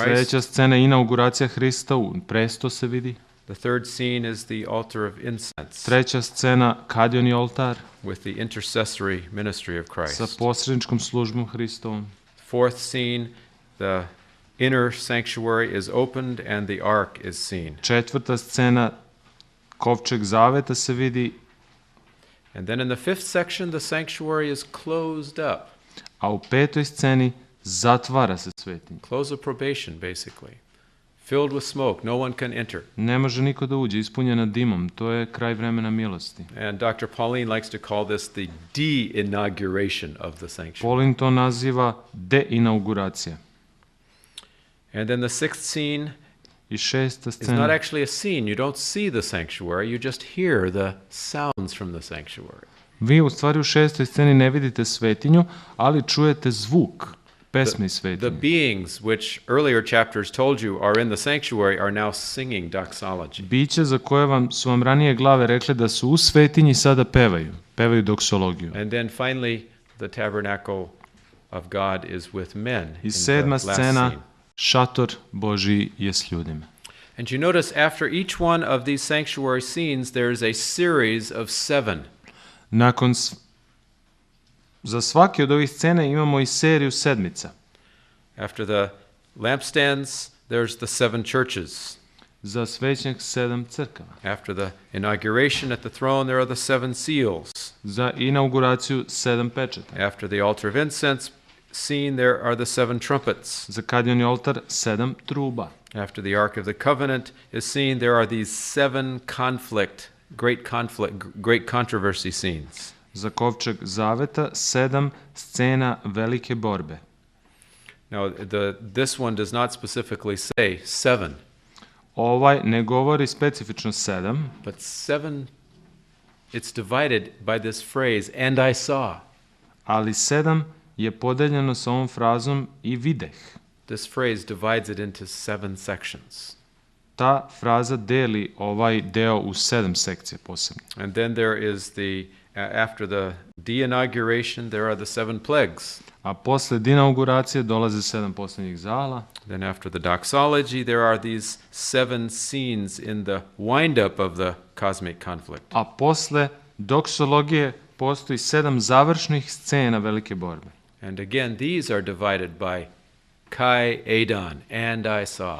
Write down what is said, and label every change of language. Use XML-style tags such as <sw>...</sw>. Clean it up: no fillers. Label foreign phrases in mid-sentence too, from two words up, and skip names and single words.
<sr>Sljedeća scena je inauguracija Hrista, u presto se vidi.</sr> <en>The third scene is the altar of incense.</en> <sr>Treća scena, kadioni oltar.</sr> <en>With the intercessory ministry of Christ.</en> <sr>Sa posredničkom službom Hristovom.</sr> <en>Fourth scene, the inner sanctuary is opened and the ark is seen.</en> <sr>Četvrta scena, kovčeg zaveta se vidi.</sr> <en>And then in the fifth section, the sanctuary is closed up.</en> <sr>A u 5. sceni zatvara se svetinja.</sr> <en>Close of probation, basically. filled with smoke. No one can enter.</en> <sr>Ne može niko da uđe, ispunjena dimom. To je kraj vremena milosti.</sr> <en>And Dr. Pauline likes to call this the de-inauguration of the sanctuary.</en> <sr>Paulin to naziva deinauguracija.</sr> <en>And then the sixth scene</en> <sr>I šesta</sr> <en>is not</en> <sr>scena.</sr> <en>actually a scene. You don't see the sanctuary. You just hear the sounds from the sanctuary.</en> <sr>Vi u stvari u šestoj sceni ne vidite svetinju, ali čujete zvuk pesme iz</sr> <en>The</en> <sr>svetinje.</sr> <en>beings which earlier chapters told you are in the sanctuary are now singing doxology.</en> <sr>Biće za koje su vam ranije glave rekli da su u svetinji sada pevaju doksologiju.</sr> <en>And then finally, the tabernacle of God is with men.</en> <sr>I</sr> <en>in the</en> <sr>sedma</sr> <en>last</en> <sr>scena,</sr> <en>scene.</en> <sr>šator Božji je s ljudima.</sr> <en>And you notice after each one of these sanctuary scenes, there's a series of 7.</en> <sr>Za svaki od ovih scena imamo i seriju sedmica.</sr> <en>After the lampstands, there's the 7 churches.</en> <sr>Za svećnjak 7 crkava.</sr> <en>After the inauguration at the throne, there are the 7 seals.</en> <sr>Za inauguraciju 7 pečata.</sr> <en>After the altar of incense scene, there are the 7 trumpets.</en> <sr>Za kadnjeni oltar 7 truba.</sr> <en>After the Ark of the Covenant is seen, there are these 7 great controversy scenes.</en> <sr>Za kovčeg zaveta 7 scena velike borbe.</sr> <en>Now, this one does not specifically say 7,</en> <sr>Ovaj ne govori specifično 7,</sr> <en>but 7, it's divided by this phrase, and I saw.</en> <sr>ali 7 je podeljeno sa ovom frazom i videh.</sr> <en>This phrase divides it into 7 sections.</en> <sr>Ta fraza deli ovaj deo u 7 sekcija posebno.</sr> <en>And then there is after the de-inauguration, there are the 7 plagues.</en> <sr>A posle dinauguracije dolaze 7 posljednjih zala.</sr> <en>Then after the doxology, there are these 7 scenes in the wind-up of the cosmic conflict.</en> <sr>A posle doksologije postoji 7 završnih scena velike borbe.</sr> <en>And again, these are divided by</en> <el>καὶ εἶδον,</el> <en>and I saw.</en>